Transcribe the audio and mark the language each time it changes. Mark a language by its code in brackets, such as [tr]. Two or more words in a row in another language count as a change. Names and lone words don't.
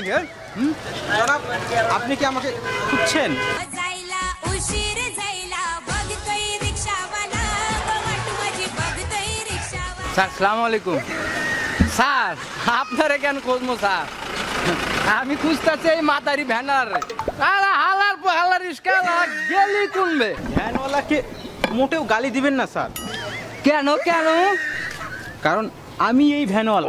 [bn] জনাব, আপনি কি আমাকে খুঁজছেন? [mr] जायला उशीर जायला बघतोय रिक्षावाला वाट माझी बघतोय रिक्षावाला। [bn] স্যার সালাম আলাইকুম। স্যার আপনারে কেন খুঁজবো স্যার? আমি খুঁজতেছি এই মাতারি ভ্যানার। আরে হালার হালার রিস্কা গেলি কুনবে। ভ্যানওয়ালাকে মোটেও গালি দিবেন না স্যার, কেন কেন? কারণ আমি এই ভ্যানওয়ালা।